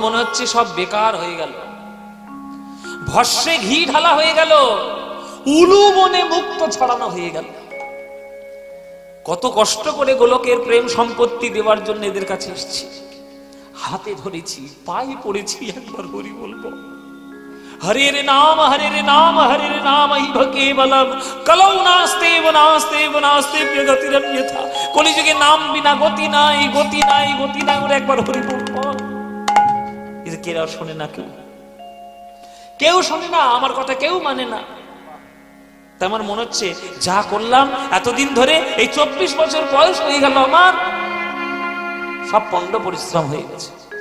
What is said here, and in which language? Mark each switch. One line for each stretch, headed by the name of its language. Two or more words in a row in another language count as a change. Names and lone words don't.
Bangla: হচ্ছে সব বেকার হয়ে গেল, ভস্যে ঘি ঢালা হয়ে গেল, উলু বনে মুক্ত ছড়ানো হয়ে গেল। কত কষ্ট করে গোলকের প্রেম সম্পত্তি দেওয়ার জন্য এদের কাছে এসেছি, হাতে ধরেছি, পায়ে পড়েছি, একবার হরি বলবো।
Sanskrit: হরে রে নাম হরে রে নাম হরে রে নাম কেবলম কলৌ নাস্তেব নাস্তেব নাস্তেব গতিরন্যথা।
Bangla: কলিযুগে নাম বিনা গতি নাই, গতি নাই, গতি নাই। ওরা একবার হরি বলবো। এটা কেউ শোনে না, কেউ শোনে না, আমার কথা কেউ মানে না। তা আমার মনে হচ্ছে যা করলাম এতদিন ধরে, এই 24 বছর বয়স হয়ে গেল আমার, সব পণ্ড পরিশ্রম হয়ে গেছে।